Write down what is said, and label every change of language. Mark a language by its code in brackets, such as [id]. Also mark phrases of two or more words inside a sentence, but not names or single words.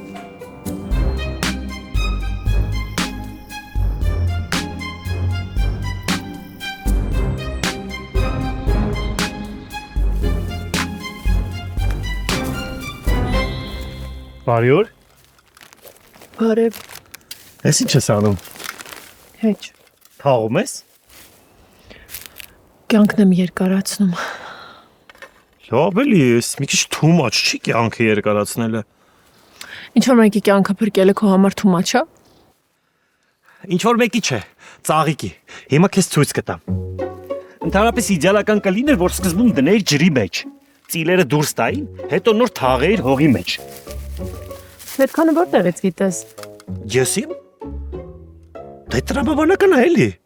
[hy] Բարի օր։ Բարև։ Ես ինչ ես անում։ Հեչ։ Թաղում ես։ Կյանքն եմ երկարացնում։ Ավելի էս մի քիչ [en] too much [hy] չի կյանքը երկարացնելը։ Ինչ որ մեկի կյանքը փրկելը քո համար [en] too much [hy] է։ Ինչ որ մեկի չէ, ծաղիկի։ Հիմա քեզ ցույց կտամ։ Ընդհանրապես իդեալական կլիներ, որ սկզբում դներ ջրի մեջ, ծիլերը դուրս տային, հետո նոր թաղեիր հողի մեջ։ Այդքանը որտեղից գիտես։ Ես իմ։ Դա տրամաբանական է էլի։